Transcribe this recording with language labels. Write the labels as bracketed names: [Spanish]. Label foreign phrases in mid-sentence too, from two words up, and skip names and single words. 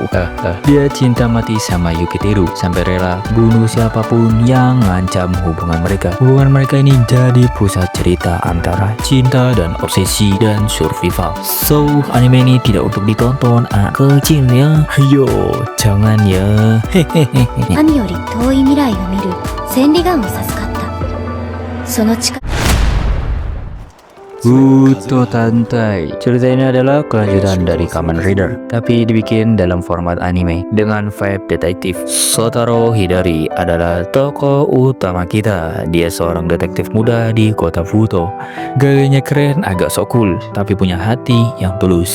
[Indonesian] Dia cinta mati sama Yukiteru sampai rela bunuh siapapun yang ngancam hubungan mereka. Hubungan mereka ini jadi pusat cerita antara cinta dan obsesi dan survival. So anime ini tidak untuk ditonton anak kecil ya. Yo jangan ya. Hehehe. [Japanese] 何より遠い未来を見る千里眼を授かった。その力 [Indonesian] Buto Tantai. Cerita ini adalah kelanjutan dari Kamen Rider, tapi dibikin dalam format anime dengan vibe detektif. Shotaro Hidari adalah tokoh utama kita. Dia seorang detektif muda di kota Futo. Gayanya keren, agak sok cool, tapi punya hati yang tulus.